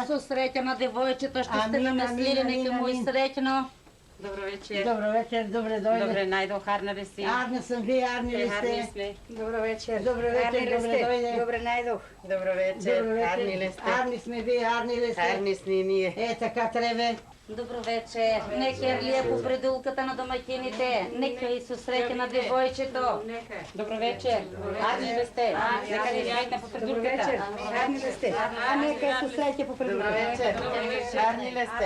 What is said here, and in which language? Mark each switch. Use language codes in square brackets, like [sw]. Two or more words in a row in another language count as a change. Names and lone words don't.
[mk] со среќа на девојчето, што сте Амин, намеслили, амин, нека му и амин. среќно. Добро вечер. [bg] Добро вечер, добре дойде. [mk] Добре најдох, арна ли си? [bg] Арна съм, вие арни ли [mk] Арни сте? сме. Добро вечер. Добро вечер, Арни ли [bg] добре [mk] сте? [bg] дойде. [mk] Добре најдох. Добро вечер. Добро вечер. Арни ли сте? Арни сме, вие арни ли сте? Арни сме и ние. Е, така треба. Добро вечер. Нека Вирлија по предилката на домаќините, нека и со среќа на девојчето. Добро вечер. Арни ли сте? Нека ни јајте по Добро вечер. предурката. Арни ли сте? А нека се среќа по Добро предвидение. вечер. Арни ли сте?